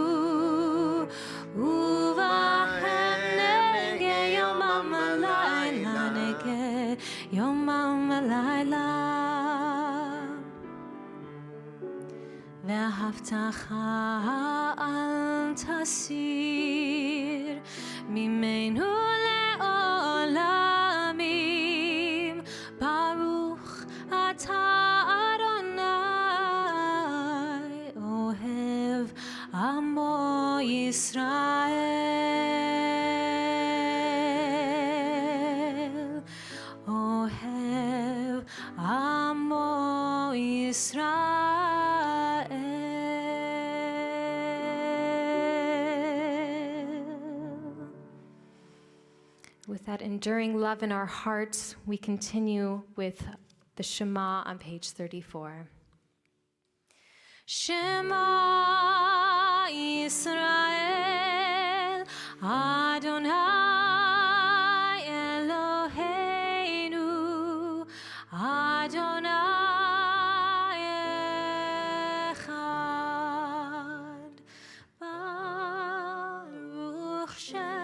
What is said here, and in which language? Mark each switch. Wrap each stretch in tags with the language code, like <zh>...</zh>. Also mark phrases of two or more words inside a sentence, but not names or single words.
<he>יומם לילה ואהבתך אל תסיר ממנו לעולמים ברוך אתה אדני אוהב עמו ישראל עמו ישראל.</he> <en>With that enduring love in our hearts, we continue with the Shema on page 34.</en> <he>שמע ישראל אדני אדני אחד ברוך</he>